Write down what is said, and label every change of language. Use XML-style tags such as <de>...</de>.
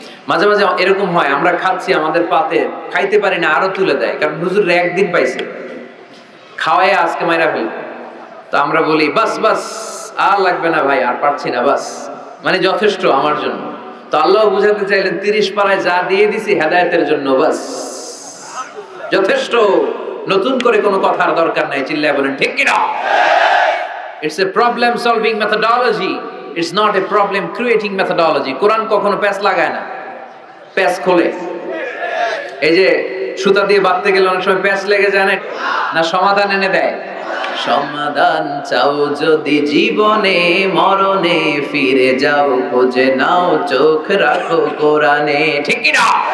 <bn>মাঝে মাঝে এরকম হয়, আমরা খাচ্ছি, আমাদের পাতে খাইতে পারি না, আরো তুলে দেয়, কারণ হুজুর একদিন পাইছে, খাওয়াই আজকে মাইরা ফেল। তো আমরা বলি বাস বাস, আর লাগবে না ভাই, আর পারছি না, বাস মানে যথেষ্ট আমার জন্য। তো আল্লাহ বুঝাতে চাইলেন 30 পারায় যা দিয়ে দিছি হেদায়েতের জন্য, বাস যথেষ্ট, নতুন করে কোনো কথার দরকার নাই। চিল্লায় বলেন ঠিক কি না?</bn> <en>It's a problem solving methodology, it's not a problem creating methodology.</en> <bn>কোরআন কখনো প্যাচ লাগায় না, প্যাচ খোলে। এই যে সুতা দিয়ে বাঁধতে গেলে অনেক সময় প্যাচ লেগে যায় না, সমাধান এনে দেয়। সমাধান চাও যদি জীবনে মরণে, ফিরে যাও খোঁজে নাও, চোখ রাখো কোরআনে। ঠিক কি না?</bn>